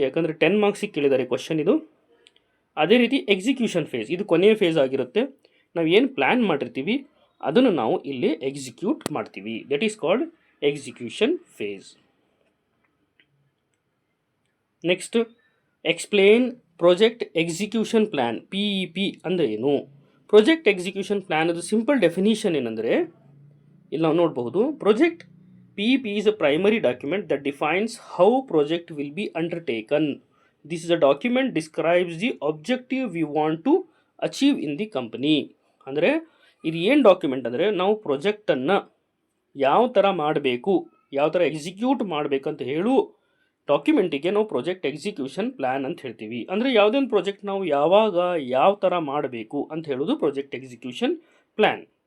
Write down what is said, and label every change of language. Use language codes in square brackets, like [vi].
[kn] ಯಾಕಂದರೆ 10 ಮಾರ್ಕ್ಸಿಗೆ ಕೇಳಿದ್ದಾರೆ ಕ್ವಶನ್ ಇದು. ಅದೇ ರೀತಿ ಎಕ್ಸಿಕ್ಯೂಷನ್ ಫೇಸ್, ಇದು ಕೊನೆಯ ಫೇಸ್ ಆಗಿರುತ್ತೆ. ನಾವು ಏನು ಪ್ಲ್ಯಾನ್ ಮಾಡಿರ್ತೀವಿ ಅದನ್ನು ನಾವು ಇಲ್ಲಿ ಎಕ್ಸಿಕ್ಯೂಟ್ ಮಾಡ್ತೀವಿ. [en] That is called execution phase. Next, explain project execution plan, PEP [kn] ಅಂದರೆ ಏನು? ಪ್ರಾಜೆಕ್ಟ್ ಎಕ್ಸಿಕ್ಯೂಷನ್ ಪ್ಲ್ಯಾನ್ ಅದು ಸಿಂಪಲ್ ಡೆಫಿನಿಷನ್ ಏನಂದರೆ, ಇಲ್ಲಿ ನಾವು ನೋಡಬಹುದು, project [en] PEP is a primary document that defines how project will be undertaken. This is a document describes the objective we want to achieve in the company. [kn] ಅಂದರೆ ಇದು ಏನು document ಅಂದರೆ, ನಾವು ಪ್ರಾಜೆಕ್ಟನ್ನು ಯಾವ ಥರ ಮಾಡಬೇಕು, ಯಾವ ಥರ ಎಕ್ಸಿಕ್ಯೂಟ್ ಮಾಡಬೇಕಂತ ಹೇಳು ಡಾಕ್ಯುಮೆಂಟಿಗೆ ನಾವು ಪ್ರಾಜೆಕ್ಟ್ ಎಕ್ಸಿಕ್ಯೂಷನ್ ಪ್ಲ್ಯಾನ್ ಅಂತ ಹೇಳ್ತೀವಿ. ಅಂದರೆ ಯಾವುದೇ ಒಂದು ಪ್ರಾಜೆಕ್ಟ್ ನಾವು ಯಾವಾಗ ಯಾವ ಥರ ಮಾಡಬೇಕು ಅಂತ ಹೇಳೋದು ಪ್ರಾಜೆಕ್ಟ್ ಎಕ್ಸಿಕ್ಯೂಷನ್ ಪ್ಲ್ಯಾನ್.